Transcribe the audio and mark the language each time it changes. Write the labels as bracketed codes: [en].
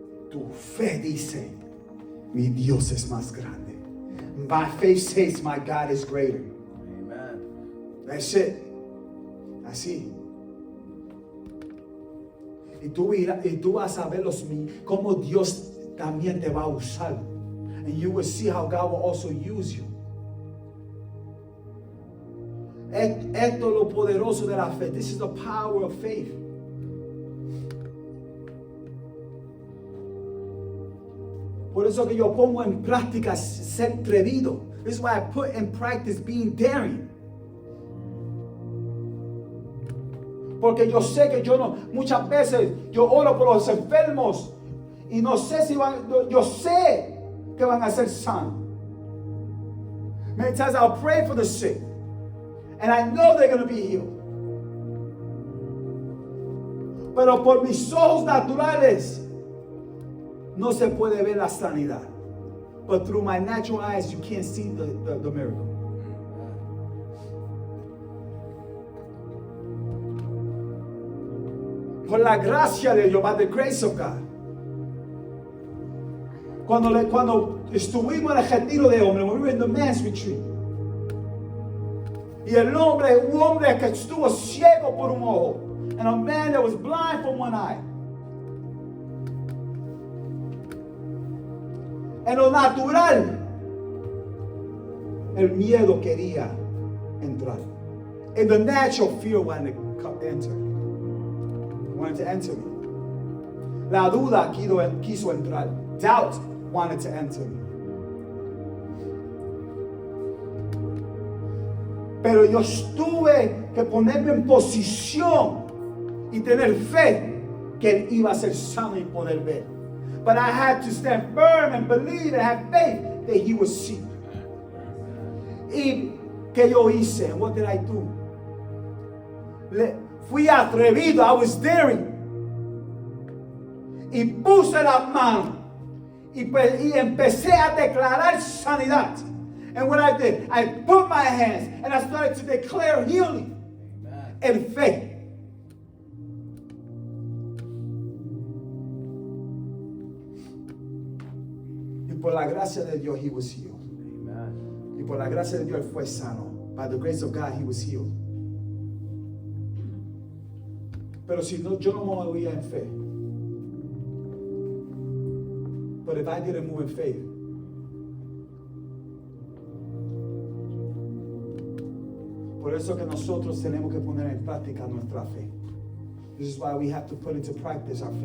[es] Tu fe dice, mi Dios es más grande. [en] My faith says my God is greater. Amen. That's it. [es] Así. Y tú vas a ver cómo Dios también te va a usar. [en] And you will see how God will also use you. [es] Esto es lo poderoso de la fe. [en] This is the power of faith. [es] Por eso que yo pongo en práctica ser atrevido. [en] This is why I put in practice being daring. [es] Porque yo sé que muchas veces yo oro por los enfermos y no sé yo sé que van a ser sanos. [en] Many times I'll pray for the sick and I know they're going to be healed. [es] Pero por mis ojos naturales no se puede ver la sanidad. [en] But through my natural eyes you can't see the miracle. [es] Por la gracia de Dios, [en] by the grace of God, [es] Cuando estuvimos en el retiro de hombres, [en] when we were in the men's retreat, [es] y un hombre que estuvo ciego por un ojo, [en] and a man that was blind from one eye. [es] En lo natural, el miedo quería entrar. [en] In the natural, fear wanted to enter me. [es] La duda quiso entrar. [en] Doubt wanted to enter me. [es] Pero yo tuve que ponerme en posición y tener fe que él iba a ser sano y poder ver. [en] But I had to stand firm and believe and have faith that he would see. [es] ¿Y qué yo hice? [en] What did I do? [es] Fui atrevido. [en] I was daring. [es] Y puse las manos y empecé a declarar sanidad. [en] And what I did, I put my hands and I started to declare healing. [es] En fe. Y por la gracia de Dios, [en] he was healed. [es] Y por la gracia de Dios, él fue sano. [en] By the grace of God, he was healed. [es] Pero si no, yo no me movía en fe. [en] But if I didn't move in faith, [es] por eso que nosotros tenemos que poner en práctica nuestra fe. [en] This is why we have to put into practice our faith.